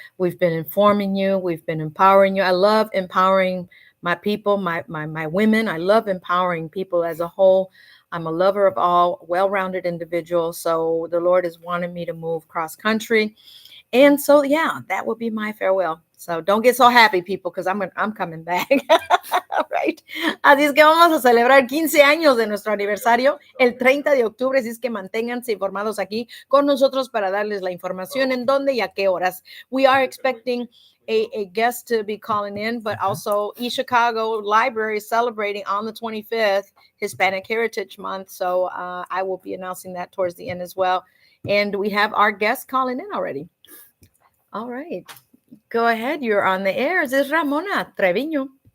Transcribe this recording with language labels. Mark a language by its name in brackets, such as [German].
[English] We've been informing you. We've been empowering you. I love empowering my people, my women. I love empowering people as a whole. I'm a lover of all, well-rounded individuals. So the Lord has wanted me to move cross country. And so, yeah, that will be my farewell. So don't get so happy, people, because I'm coming back. Right. [Spanish] Así es que vamos a celebrar 15 años de nuestro aniversario el 30 de octubre. Así es que manténganse informados aquí con nosotros para darles la información en dónde y a qué horas. [English] We are expecting a guest to be calling in, but also East Chicago Library is celebrating on the 25th Hispanic Heritage Month. So I will be announcing that towards the end as well. And we have our guest calling in already. All right. Go ahead. You're on the air. This is Ramona Trevino.